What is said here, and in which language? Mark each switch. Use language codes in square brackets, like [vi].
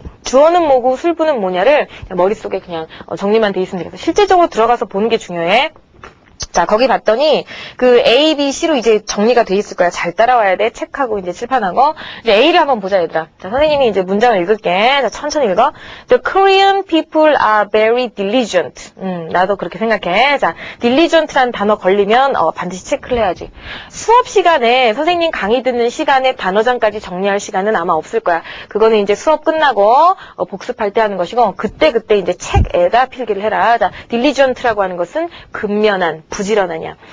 [ko] 주어는 뭐고 술부는 뭐냐를 머릿속에 그냥 정리만 돼 있으면 되겠어. 실제적으로 들어가서 보는 게 중요해. 자, 거기 봤더니, A, B, C로 이제 정리가 돼 있을 거야. 잘 따라와야 돼. 책하고 이제 칠판하고. 이제 A를 한번 보자, 얘들아. 자, 선생님이 이제 문장을 읽을게. 자, 천천히 읽어. [en] The Korean people are very diligent. [ko] 나도 그렇게 생각해. 자, diligent라는 단어 걸리면, 반드시 체크를 해야지. 수업 시간에, 선생님 강의 듣는 시간에 단어장까지 정리할 시간은 아마 없을 거야. 그거는 이제 수업 끝나고, 복습할 때 하는 것이고, 그때 이제 책에다 필기를 해라. 자, diligent라고 하는 것은 근면한, 부지런하냐.